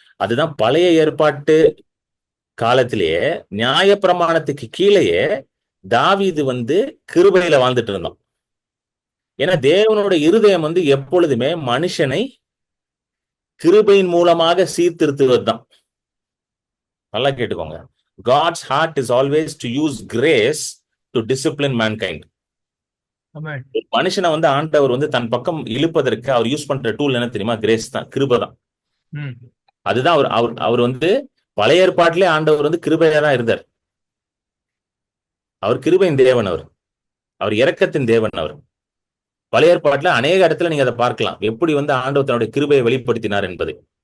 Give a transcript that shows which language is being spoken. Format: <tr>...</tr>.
<ta>அதுதான் பழைய ஏற்பாட்டு காலத்திலேயே நியாயப்பிரமாணத்துக்கு கீழேயே தாவீது வந்து கிருபையில வாழ்ந்துட்டு இருந்தான். ஏன்னா தேவனுடைய இருதயம் வந்து எப்பொழுதுமே மனுஷனை கிருபையின் மூலமாக சீர்திருத்துவது தான். நல்லா கேட்டுக்கோங்க.</ta> <en>God's heart is always to use grace to discipline mankind.</en> <ta>மனுஷனை வந்து ஆண்டவர் வந்து தன் பக்கம் இழுப்பதற்கு அவர் யூஸ் பண்ற டூல் என்ன தெரியுமா? கிரேஸ் தான், கிருபை தான். அதுதான் அவர் வந்து பழைய ஏற்பாட்டிலே ஆண்டவர் வந்து கிருபையா தான் இருந்தார். அவர் கிருபையின் தேவன், அவர் இரக்கத்தின் தேவன். அவர் பழைய ஏற்பாட்டுல அநேக இடத்துல நீங்க அதை பார்க்கலாம், எப்படி வந்து ஆண்டவர் தன்னுடைய கிருபையை வெளிப்படுத்தினார் என்பதை.</ta>